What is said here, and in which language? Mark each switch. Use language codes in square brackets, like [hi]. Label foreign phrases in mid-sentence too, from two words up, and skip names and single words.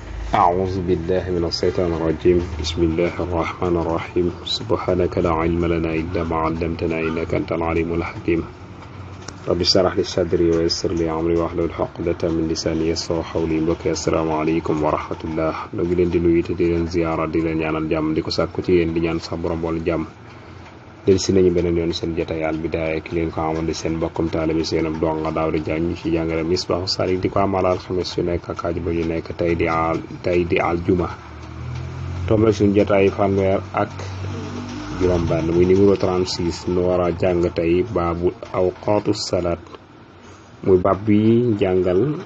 [ar] أعوذ بالله من الشيطان الرجيم بسم الله الرحمن الرحيم سبحانك لا علم لنا إلا ما علمتنا إنك أنت العليم الحكيم رب اشرح لي صدري ويسر لي أمري واحلل عقدة من لساني يفقهوا قولي [wo] mbokk [ar] السلام عليكم ورحمة الله [wo] ñoo ngi leen di nuyu te di leen ziyaara di leen ñaanal jàmm di ko sàkku ci yéen di ñaan sax borom bool jàmm del si nañu beneen yoon seen jotaay Al Bidaaya ki leen ko amoon di seen mbokkum taalibe seen ab donga Daawda Jaañ ñu ci jàngale Misbaahu Saalik di ko amal alxames yu nekk ak àjjuma yu nekk tey di aljuma tombe suñu jotaay fanweer ak juróom benn muy numéro 36 nu war a jàng tey baabu [ar] أوقات الصلاة [wo] muy baab bi jàngal